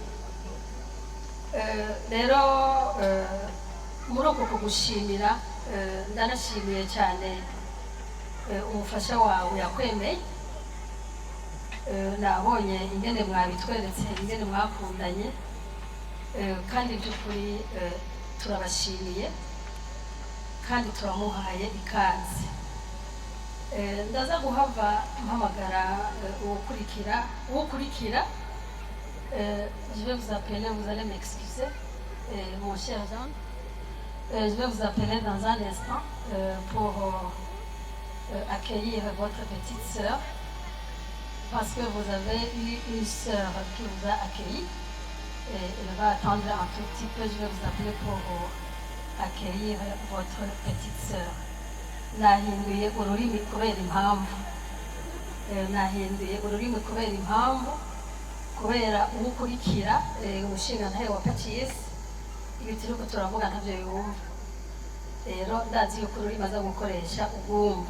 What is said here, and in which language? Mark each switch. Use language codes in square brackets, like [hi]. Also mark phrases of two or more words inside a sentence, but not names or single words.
[rn] Rero muri uko kugushimira ndanashimiye cyane umufasha wawe yakwemeye, nabonye ingene mwabitweretse, ingene mwakundanye, kandi by'ukuri turabashimiye kandi turamuhaye ikaze. Ndaza guhava mpamagara uwukurikira. [fr] Je vais vous appeler, vous allez m'excuser, mon cher Jean. Je vais vous appeler dans un instant pour accueillir votre petite sœur, parce que vous avez eu une sœur qui vous a accueilli. Elle va attendre un tout petit peu. Je vais vous appeler pour accueillir votre petite sœur. [rn] Nahinduye ururimi kubera impamvu. Nahinduye ururimi kubera impamvu. Kubera uwukurikira umushingantahe wa Pacis ibi turiko turavuga ntavyo yumva. Rero ndazi yuko ururimi aza gukoresha ubwumva.